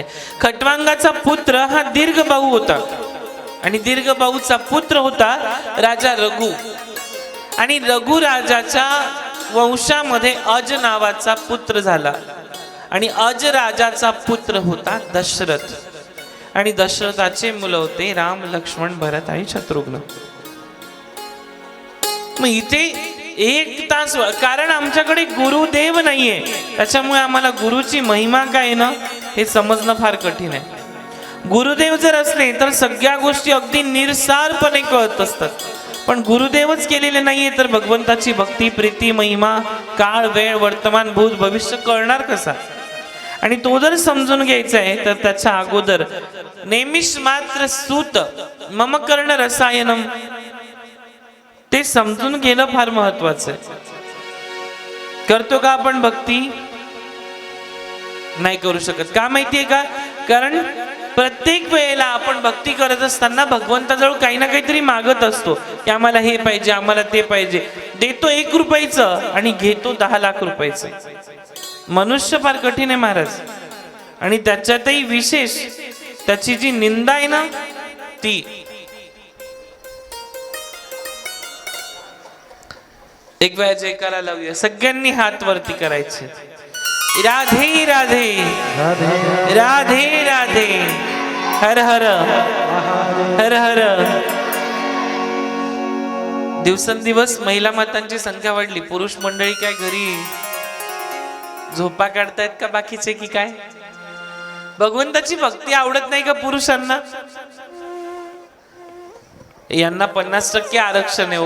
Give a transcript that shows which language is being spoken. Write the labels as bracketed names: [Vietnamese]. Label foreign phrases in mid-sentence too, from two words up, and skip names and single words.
[Marathi] खटवांगाचा पुत्र हा दीर्घबाहू होता, आणि दीर्घबाहूचा पुत्र होता राजा रघु. आणि रघु राजाच्या वंशामध्ये अज नावाचा पुत्र झाला, आणि अज राजाचा पुत्र होता दशरथ. आणि दशरथाचे मुलं होते राम, लक्ष्मण, भरत आणि शत्रुघ्न. मग इथे 1 तास, कारण आमच्याकडे गुरुदेव नाहीये, त्याच्यामुळे आम्हाला गुरुची महिमा काय ना हे समजणं फार कठीण आहे. गुरुदेव जर असले तर सगळ्या गोष्टी अगदी निरसारपणे कळत असतात, पण गुरुदेवच केलेले नाहीये तर भगवंताची भक्ती, प्रीती, महिमा, काळ, वेळ, वर्तमान, भूत, भविष्य कळणार कसा? आणि तो जर समजून घ्यायचा आहे तर त्याच्या अगोदर [Sanskrit] नेमिष मात्र सूत मम कर्ण रसायनम [Marathi] ते समजून घेणं फार महत्वाचं आहे. करतो का आपण भक्ती? नाही करू शकत. का माहितीये का? कारण प्रत्येक वेळेला आपण भक्ती करत असताना भगवंताजवळ काही ना काहीतरी मागत असतो की आम्हाला हे पाहिजे, आम्हाला ते पाहिजे. देतो 1 रुपयाचं आणि घेतो 10 लाख रुपयाचं. मनुष्य फार कठीण आहे महाराज. आणि त्याच्यातही विशेष त्याची जी निंदा आहे ना ती. एक वेळा जयकारा लावूया, सगळ्यांनी हात वरती करायचे. राधे राधे राधे राधे हर हर हर हर. दिवसेंदिवस महिला मातांची संख्या वाढली. पुरुष मंडळी काय घरी झोपा काढतायत का बाकीचे की काय? भगवंताची भक्ती आवडत नाही का पुरुषांना? यांना 50% आरक्षण आहे हो.